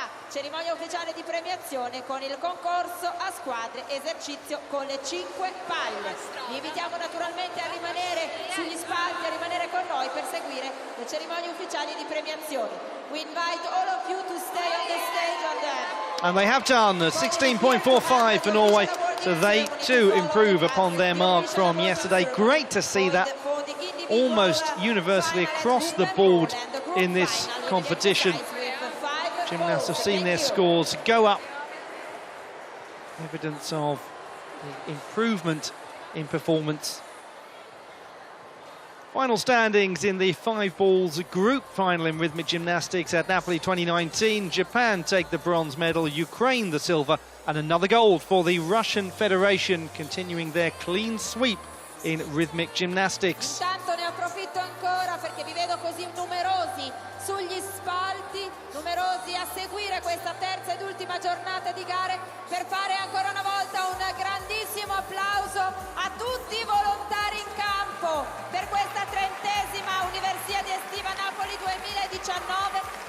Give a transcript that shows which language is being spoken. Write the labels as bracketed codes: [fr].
[it] Cerimonia ufficiale di premiazione con il concorso a squadre, esercizio con le 5 palle. Vi invitiamo naturalmente a rimanere sugli spalti, a rimanere con noi per seguire le cerimonie ufficiali di premiazione. [en] We invite all of you to stay on the stage on them. And they have done 16.45 for Norway, so they too improve upon their mark from yesterday. Great to see that. almost universally across the board in this competition. Gymnasts have seen their scores go up. Evidence of the improvement in performance. Final standings in the 5 balls group final in rhythmic gymnastics at Napoli 2019. Japan take the bronze medal, Ukraine the silver, and another gold for the Russian Federation, continuing their clean sweep in rhythmic gymnastics. [it] Intanto ne approfitto ancora perché vi vedo così numerosi sugli spalti, numerosi a seguire questa terza ed ultima giornata di gare, per fare ancora una volta un grandissimo applauso a tutti i volontari in campo per questa 30ª Universiadi Estiva Napoli 2019.